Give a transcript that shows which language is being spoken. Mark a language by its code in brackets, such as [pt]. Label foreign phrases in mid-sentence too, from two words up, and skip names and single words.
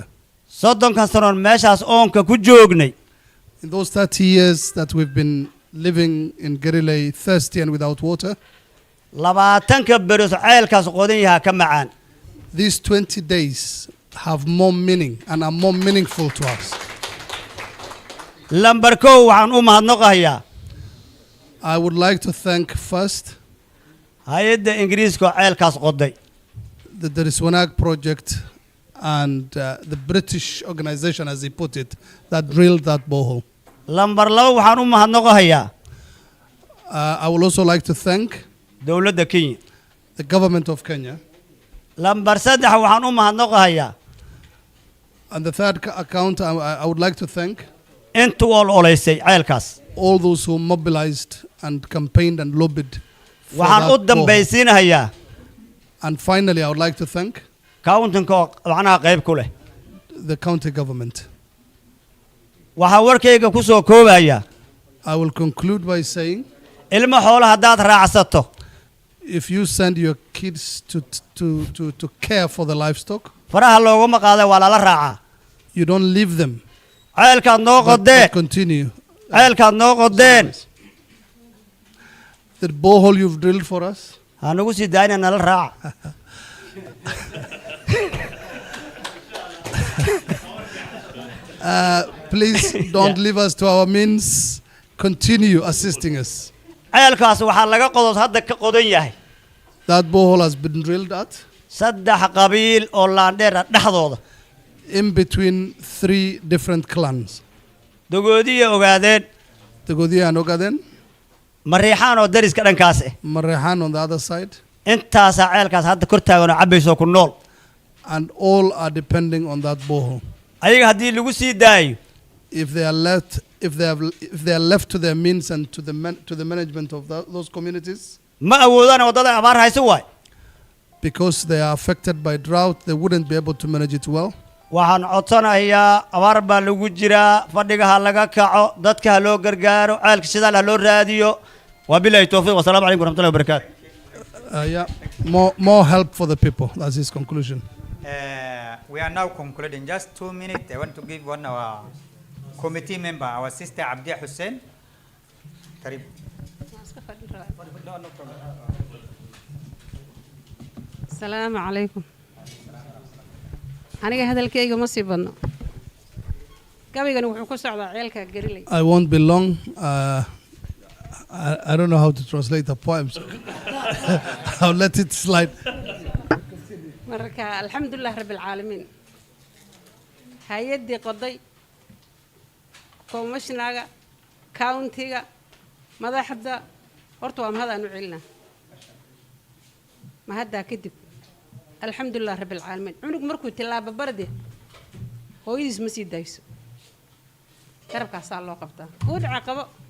[en] In those 30 years that we've been living in Gerriley, thirsty and without water, these 20 days have more meaning and are more meaningful to us. I would like to thank first [so] hay-adda ingiriiska oo ceelkaas qoday [en] the Deris Wanaag project and the British organization, as he put it, that drilled that borehole. [so] lambar 2 waxaan u mahadnaqayaa [en] I would also like to thank [so] dowladda Kenya. [en] the government of Kenya. [so] lambar 3 waxaan u mahadnaqayaa [en] And the third account, I would like to thank [so] inta oleysay ceelkaas. [en] all those who mobilized and campaigned and lobbied for [so] waxaan u [en] that borehole. [so] dambaysiinayaa [en] And finally, I would like to thank [so] countinka oo macnaha qayb ku leh. [en] the county government. [so] waxaa warkayga ku soo koobaya [en] I will conclude by saying, [so] ilmo xoolaha haddaad raacsato [en] if you send your kids to care for the livestock, [so] faraha looguma qaada waa lala raacaa. [en] you don't leave them, [so] ceelkaad noo [en] but [so] qodeen [en] continue. [so] ceelkaad noo qodeen [en] The borehole you've drilled for us, ha nagu sii daayna nala raaca. please don't leave us to our means. Continue assisting us. [so] ceelkaas waxaa laga qodos hadda ka qodan yahay [en] That borehole has been drilled at [so] 3 qabiil oo laandheer ah dhexdooda. [en] in between 3 different clans. [so] dogoodiya ogaadeen [en] The Godia and Ogaden, [so] mariixaan oo dariska dhankaas ah. [en] Marehan on the other side, [so] intaasaa ceelkaas hadda kor taagan oo cabayso ku nool. [en] and all are depending on that borehole. [so] ayaga haddii lagu sii daayo [en] If they are left, if they are left to their means and to the management of those communities, [so] ma awoodaan waddada abaar hayso waay. [en] because they are affected by drought, they wouldn't be able to manage it well. [so] waxaan codsanayaa abaar baa lagu jiraa fadhiga ha laga kaco dadka ha loo gargaaro ceelka sidaal ha loo raadiyo [ar] وبالله التوفيق والسلام عليكم ورحمة الله وبركاته. [en] Yeah, more help for the people. That's his conclusion. We are now concluding. Just 2 minutes. I want to give one our committee member, our sister Abdi Hussein. Karib. No problem. [ar] السلام عليكم. [so] aniga hadalkayga ma sii badno gabaygan wuxuu ku socdaa ceelka Gerriley. [en] I won't be long. I don't know how to translate the poems. I'll let it slide. [so] marka [ar] الحمد لله رب العالمين [so] hay'adii qoday commissionaga countiga madaxda horta waa mahad aan u celinaa mahadda kadib [ar] الحمد لله رب العالمين [so] cunug markuu tilaabo barde hooyadiis ma sii dayso garabkaas loo qabtaa uu dhaca qabo